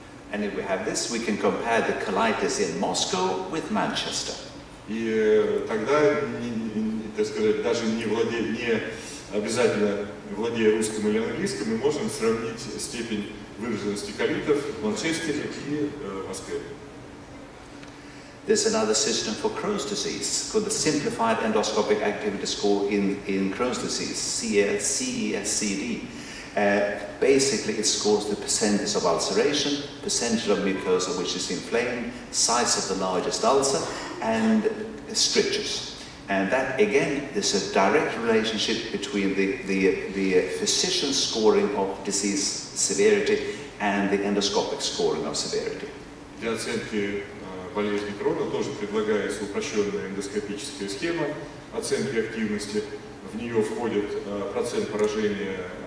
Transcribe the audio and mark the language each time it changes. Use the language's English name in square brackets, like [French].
[English] And if we have this, we can compare the colitis in Moscow with Manchester. [Russian] И тогда, так сказать, даже не обязательно владея русским или английским, мы можем сравнить степень выраженности колитов в Манчестере и Москве. [English] There's another system for Crohn's disease, called the Simplified Endoscopic Activity Score in Crohn's disease, CESCD. Basically, it scores the percentage of ulceration, percentage of mucosa which is inflamed, size of the largest ulcer, and strictures. And that, again, there's a direct relationship between the physician scoring of disease severity and the endoscopic scoring of severity. [Russian] Для оценки болезни Крона тоже предлагается упрощенная эндоскопическая схема оценки активности. В нее входит процент поражения